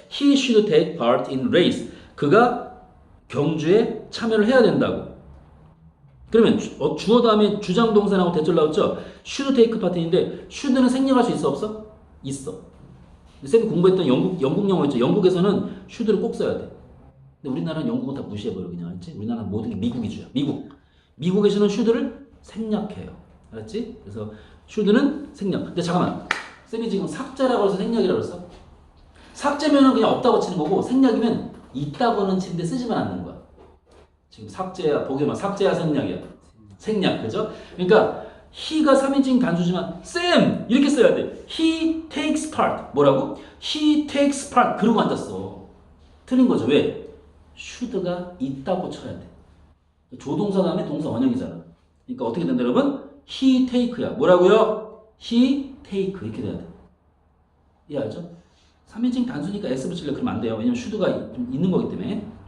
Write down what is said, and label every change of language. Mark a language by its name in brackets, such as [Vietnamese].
[English] He should take part in race. [Korean] 그가 경주에 참여를 해야 된다고. 그러면 주어 다음에 주장 동사하고 대절 나왔죠. should take part인데 should는 생략할 수 있어 없어? 있어. 쌤이 공부했던 영국 영어 있죠. 영국에서는 should를 꼭 써야 돼. 근데 우리나라는 영국은 다 무시해버려 그냥 알지? 우리나라는 모든 게 미국 위주야. 미국에서는 should를 생략해요. 알았지? 그래서 should는 생략. 근데 잠깐만. 쌤이 지금 삭제라고 해서 생략이라고 했어? 삭제면은 그냥 없다고 치는 거고 생략이면 있다고는 치는데 쓰지만 않는 거야. 지금 삭제야 보기만 삭제야 생략이야. 생략 그죠? 그러니까 he가 3인칭 단수지만 쌤 이렇게 써야 돼. [English] he takes part [Korean] 뭐라고? he takes part 그러고 앉았어. 틀린 거죠. 왜? should가 있다고 쳐야 돼. 조동사 다음에 동사 원형이잖아. 그러니까 어떻게 된다 여러분? [English] he take [Korean] 야. 뭐라고요? [English] he take [Korean] 이렇게 돼야 돼. 이해하죠? 3인칭 단수니까 S 붙일래 그러면 안 돼요. 왜냐면 should가 있는 거기 때문에.